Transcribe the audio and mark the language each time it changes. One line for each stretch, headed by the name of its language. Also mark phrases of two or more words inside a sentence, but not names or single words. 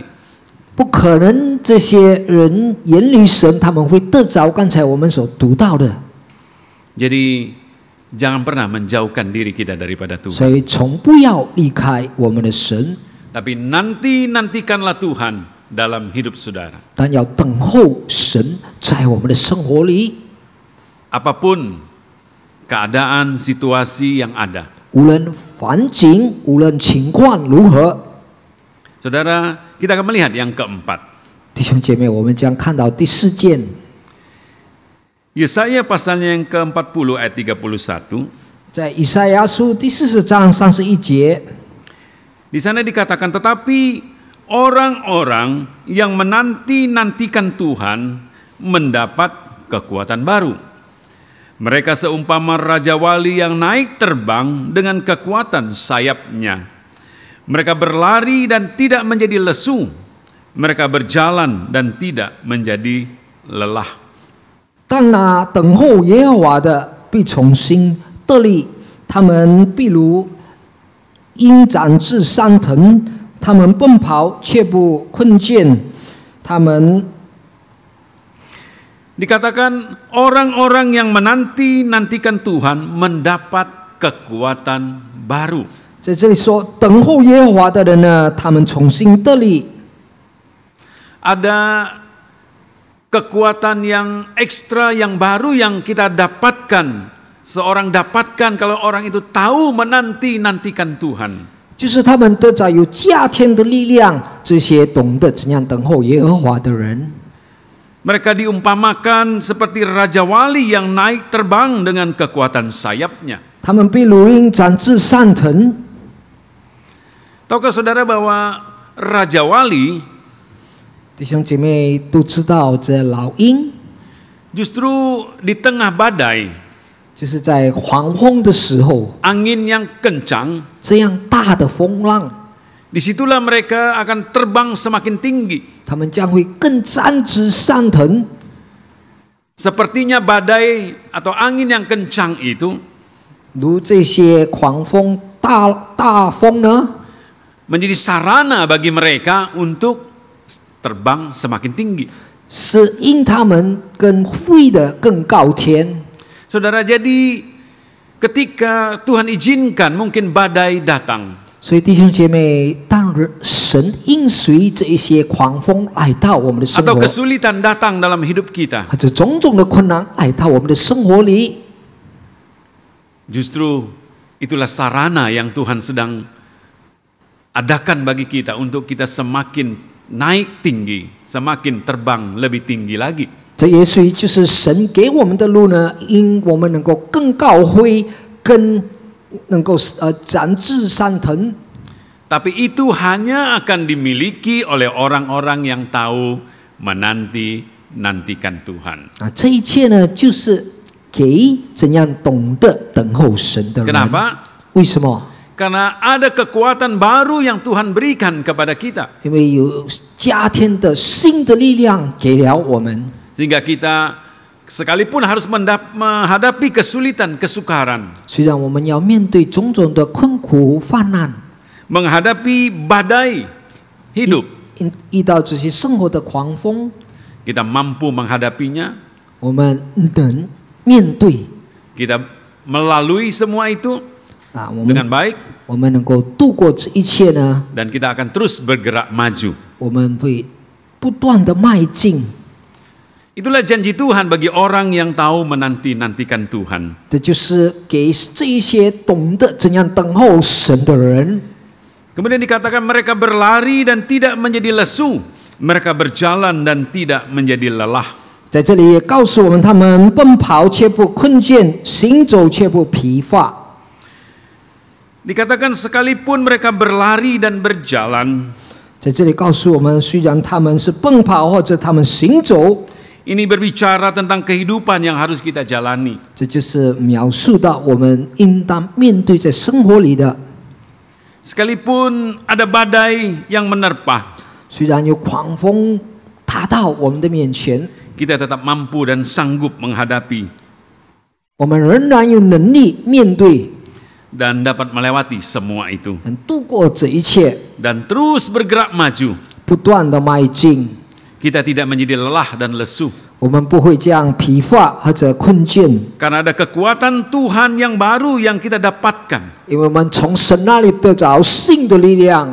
Chinese: 不可能这些人远离神，他们会得着刚才我们所读到的。
Indonesian: Jadi jangan pernah menjauhkan diri kita daripada
Chinese: 所
Indonesian: Tuhan.
Chinese: 以从不要离开我们的神，
Indonesian: Tapi nantikanlah Tuhan dalam hidup saudara.
Chinese: 但要等候神在我们的生活里。
Indonesian: Apapun keadaan, situasi yang ada.
Chinese: 无论环境，无论情况如何，
Indonesian: Saudara, kita akan melihat yang keempat.
Chinese: 弟兄姐妹，我们将看到第四件，
Indonesian: Yesaya pasalnya yang ke-40 ayat 31.
Chinese: 在以赛亚书第40章31节，
Indonesian: Di sana dikatakan, tetapi orang-orang yang menanti-nantikan Tuhan mendapat kekuatan baru. Mereka seumpama raja wali yang naik terbang dengan kekuatan sayapnya. Mereka berlari dan tidak menjadi lesu. Mereka berjalan dan tidak menjadi lelah.
Chinese: 但那等候耶和华的必重新得力，他们必如鹰展翅上腾，他们奔跑却不困倦，他们
Indonesian: Dikatakan orang-orang yang menanti-nantikan Tuhan mendapat kekuatan baru.
Chinese: 在这里说，等候耶和华的人呢，他们重新得力。
Indonesian: Ada kekuatan yang ekstra, yang baru yang kita dapatkan. Seorang dapatkan kalau orang itu tahu menanti-nantikan Tuhan.
Chinese: 就是他们得着有加添的力量，这些懂得怎样等候耶和华的人。
Indonesian: Mereka diumpamakan seperti raja wali yang naik terbang dengan kekuatan sayapnya.
Chinese: 他们必如鹰展翅上腾。
Indonesian: Tahukah saudara bahwa raja wali
Chinese: 弟兄姐妹都知道，这老鹰
Indonesian: justru di tengah badai,
Chinese: 就是在狂风的时候，
Indonesian: angin yang kencang,
Chinese: 这样大的风浪，
Indonesian: disitulah mereka akan terbang semakin tinggi.
Chinese: 他们将会更展翅上腾。
Indonesian: Sepertinya badai atau angin yang kencang itu
Chinese: 如这些狂风、大风呢，
Indonesian: menjadi sarana bagi mereka untuk terbang semakin tinggi.
Chinese: 是因他们更飞得更高天。
Indonesian: Saudara, jadi ketika Tuhan izinkan mungkin badai datang,
Chinese: 所以弟兄姐妹，当神应许这一些狂风来到我们的生
Indonesian: atau
Chinese: 活，
Indonesian: kesulitan datang dalam hidup kita,
Chinese: 或者种种的困难来到我们的生活里，
Indonesian: justru itulah sarana yang Tuhan sedang adakan bagi kita untuk kita semakin naik tinggi, semakin terbang lebih tinggi lagi.
Chinese: 这也许就是神给我们的路呢，因我们能够更高飞，更能够展翅上腾。
Indonesian: Tapi itu hanya akan dimiliki oleh orang-orang yang tahu menanti-nantikan Tuhan.
Chinese: 啊，这一切呢，就是给怎样懂得等候神的人。
Indonesian: Kenapa?
Chinese: 为什么？
Indonesian: Karena ada kekuatan baru yang Tuhan berikan kepada kita.
Chinese: 因为有加添的新的力量给了我们，
Indonesian: Sehingga kita sekalipun harus menghadapi kesulitan, kesukaran,
Chinese: 虽然我们要面对种种的困苦患难，
Indonesian: menghadapi badai hidup,
Chinese: 遇到这些生活的狂风，
Indonesian: kita mampu menghadapinya,
Chinese: 我们能面对
Indonesian: kita melalui semua itu
Chinese: 啊，我
Indonesian: dengan
Chinese: 们
Indonesian: baik,
Chinese: 我们能够度过这一切呢，
Indonesian: dan kita akan terus bergerak maju.
Chinese: 我们会不断的迈进。
Indonesian: Itulah janji Tuhan bagi orang yang tahu menanti-nantikan Tuhan.
Chinese: 这就是给这一些懂得怎样等候神的人。
Indonesian: Kemudian dikatakan mereka berlari dan tidak menjadi lesu, mereka berjalan dan tidak menjadi lelah.
Chinese: 在这里也告诉我们，他们奔跑却不困倦，行走却不疲乏。
Indonesian: Dikatakan sekalipun mereka berlari dan berjalan,
Chinese: 在这里告诉我们，虽然他们是奔跑或者他们行走，
Indonesian: Ini berbicara tentang kehidupan yang harus kita jalani.
Chinese: 这就是描述到我们应当面对在生活里的。
Indonesian: Sekalipun ada badai yang menerpa,
Chinese: 虽然有狂风踏到我们的面前，
Indonesian: kita tetap mampu dan sanggup menghadapi
Chinese: 我们仍然有能力面对
Indonesian: dan dapat melewati semua itu
Chinese: 度过这一切，
Indonesian: dan terus bergerak maju.
Chinese: 不断的迈进。
Indonesian: Kita tidak menjadi lelah dan lesu
Chinese: 我们不会这样疲乏或者困倦，
Indonesian: karena ada kekuatan Tuhan yang baru yang kita dapatkan.
Chinese: 因为我们从神那里得着新的力量。